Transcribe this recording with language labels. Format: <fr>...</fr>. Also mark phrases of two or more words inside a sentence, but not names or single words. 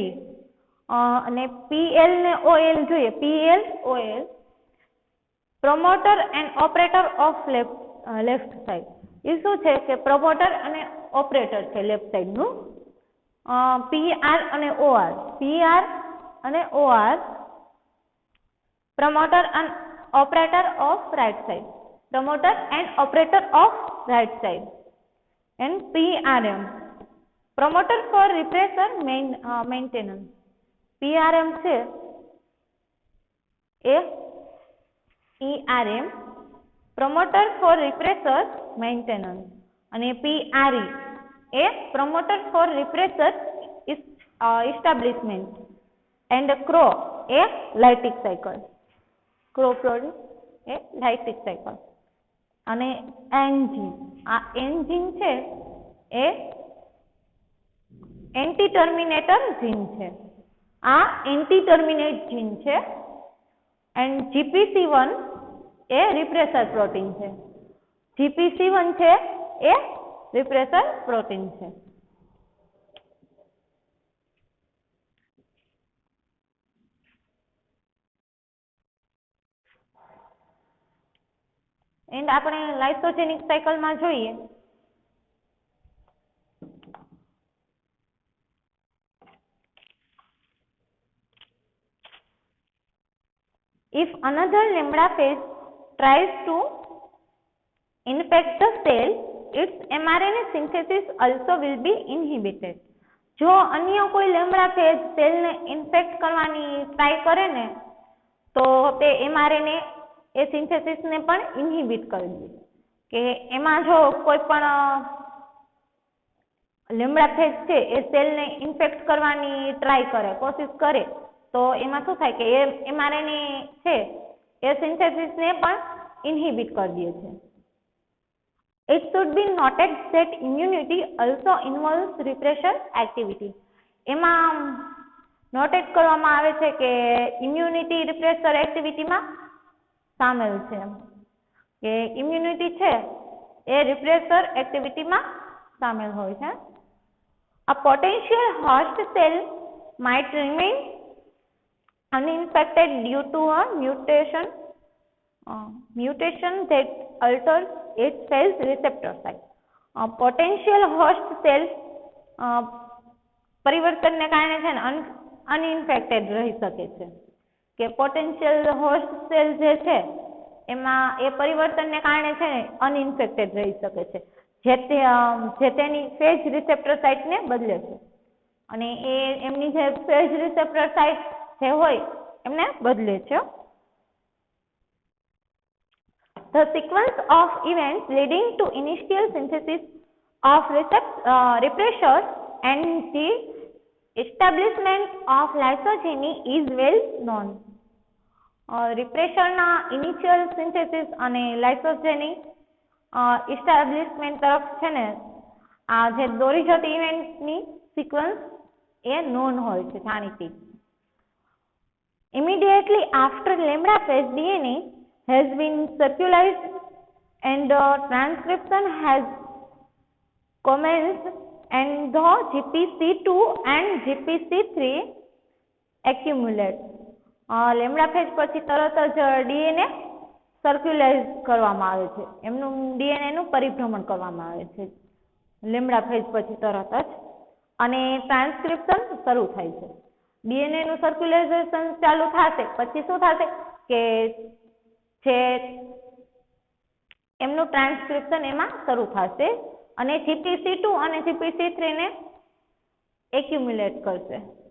<gu>અને PL ને OL જોઈએ. PL,</gu> <en>OL promoter and operator of left side.</en> <gu>એ શું છે કે</gu> <en>promoter અને operator</en> <gu>છે</gu> <en>left side</en> <gu>નું. PR અને OR. PR અને OR</gu> <en>promoter and operator of right side. Promoter and operator of right side. And PRM promoter for repressor maintenance.</en> <gu>PRM છે એ ERM</gu> <en>promoter for repressor maintenance</en> <gu>અને PRE એ</gu> <en>promoter for repressor establishment and CRO</en> <gu>એ</gu> <en>lytic cycle.</en> <gu>CRO એ</gu> <en>lytic cycle.</en> <gu>અને એન્જીન, આ એન્જીન છે એ</gu> <en>anti terminator gene</en> <gu>છે. આ</gu> <en>anti terminate gene</en> <gu>છે. એન્ડ GPC1 એ</gu> <en>repressor protein</en> <gu>છે. GPC1 છે એ</gu> <en>repressor protein</en> <gu>છે. એન્ડ આપણે</gu> <en>lysogenic cycle</en> <gu>જોઈએ</gu> <en>if another lambda phage tries to infect the cell, its mRNA synthesis also will be inhibited.</en> <gu>જો અન્ય કોઈ</gu> <en>lambda phage</en> <gu>સેલને ઇન્ફેક્ટ કરવાની ટ્રાય કરે ને તો તે mRNA એ સિન્થેસિસને પણ ઇન્હિબિટ કરી દે. કે એમાં જો કોઈ પણ</gu> <en>lambda phage</en> <gu>છે એ સેલને ઇન્ફેક્ટ કરવાની ટ્રાય કરે, કોશિશ કરે, તો એમાં શું થાય કે એ mRNA છે એ સિન્થેસિસને પણ ઇન્હિબિટ કરી દે છે.</gu> <en>It should be noted that immunity also involves repressor activity.</en> <gu>એમાં નોટેટ કરવામાં આવે છે કે ઇમ્યુનિટી</gu> <en>repressor activity</en> <gu>સામેલ છે. કે ઇમ્યુનિટી છે એ</gu> <en>repressor activity</en> <gu>સામેલ હોય છે.</gu> <en>A potential host cell might remain uninfected due to a mutation mutation that alters its cell's receptor site. Potential host cell</en> <gu>પરિવર્તનને કારણે છે ને અનઇન્ફેક્ટેડ રહી શકે છે કે</gu> <en>potential host cell</en> <gu>જે છે એમાં એ પરિવર્તનને કારણે છે ને અનઇન્ફેક્ટેડ રહી શકે છે જે તેની</gu> <en>phage receptor site</en> <gu>બદલે છે અને એ એમની જે</gu> <en>phage receptor site</en> <gu>જે હોય એમને બદલે છે.</gu> <en>The sequence of events leading to initial synthesis of repressors and the establishment of lysogeny is well known.</en> <gu>repressor ના</gu> <en>initial synthesis</en> <gu>અને</gu> <en>lysogeny establishment</en> <gu>તરફ છે ને આ જે દોરી જતી ઇવેન્ટની સિક્વન્સ એ નોન હોય છે જાણીતી.</gu> <en>Immediately after lambda phase DNA has been circularized and transcription has commenced and the GPC2 and GPC3 accumulate. lambda phage</en> <gu>પછી તરત જ ડીએનએ સર્ક્યુલાઇઝ કરવામાં આવે છે, એમનું ડીએનએ નું પરિભ્રમણ કરવામાં આવે છે</gu> <en>lambda phage</en> <gu>પછી તરત જ અને ટ્રાન્સક્રિપ્શન શરૂ થાય છે. ડીએનએ નું સર્ક્યુલાઇઝેશન ચાલુ થશે પછી શું થશે કે જે એમનું ટ્રાન્સક્રિપ્શન એમાં શરૂ થશે અને GPC2 અને GPC3 ને એક્યુમ્યુલેટ કરશે.</gu>